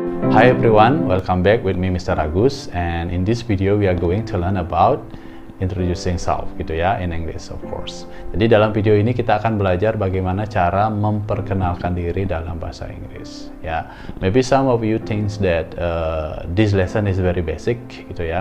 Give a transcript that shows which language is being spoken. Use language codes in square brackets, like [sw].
[en] Hi everyone, welcome back with me Mr. Agus, and in this video we are going to learn about introducing self gitu ya, in English of course. [id] Jadi dalam video ini kita akan belajar bagaimana cara memperkenalkan diri dalam bahasa Inggris ya. [en] Maybe some of you think that this lesson is very basic gitu ya.